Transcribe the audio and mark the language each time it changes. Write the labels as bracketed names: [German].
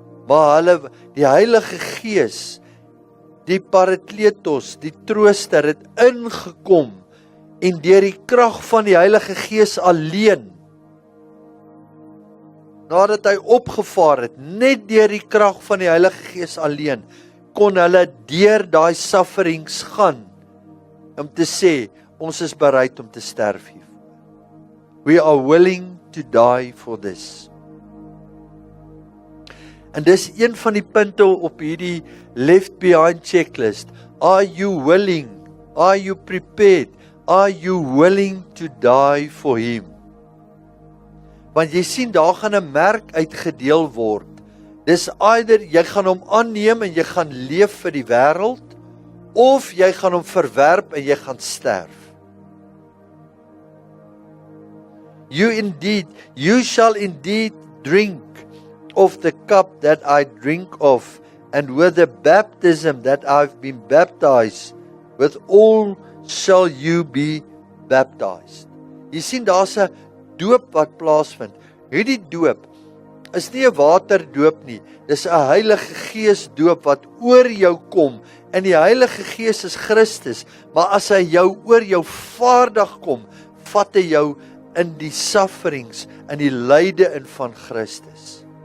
[Afrikaans] Maar die Heilige Gees, die Parakletos, die Trooster, het ingekom, en deur die krag van die Heilige Gees alleen, nadat hy opgevaar het, net deur die krag van die Heilige Gees alleen, kon hulle deur daai sufferings gaan, om te sê, ons is bereid om te sterf hiervoor. [English] We are willing to die for this. [Afrikaans] En dis een van die punte op hierdie [English] left behind checklist. Are you willing? Are you prepared? Are you willing to die for him? [Afrikaans] Want jy sien, daar gaan 'n merk uitgedeel word. Dis either jy gaan hom aanneem en jy gaan leef vir die wêreld, of jy gaan hom verwerp en jy gaan sterf. [English] You shall indeed drink of the cup that I drink of, and with the baptism that I've been baptized, with all shall you be baptized. [Afrikaans] Jy sien, daar's 'n doop wat plaasvind. Hierdie doop is nie 'n waterdoop nie. Dis 'n Heilige Gees doop wat oor jou kom. En die Heilige Gees is Christus, maar as hy oor jou vaardig kom, vat hy jou in die sufferings, in die lyde in van Christus.